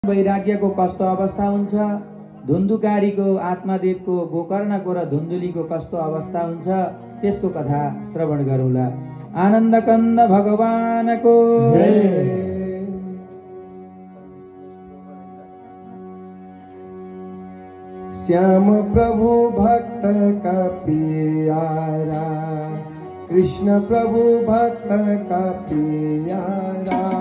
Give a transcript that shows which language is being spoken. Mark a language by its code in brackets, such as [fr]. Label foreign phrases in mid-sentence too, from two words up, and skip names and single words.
[ne] वैराग्यको कस्तो अवस्था हुन्छ, धुन्धुकारीको आत्मादेवको गोकर्णको र धुन्धुलीको कस्तो अवस्था हुन्छ, त्यसको कथा श्रवण गरौँला। आनन्द कन्द भगवानको [hi] श्याम प्रभु भक्त का प्यारा, कृष्ण प्रभु भक्त का प्यारा।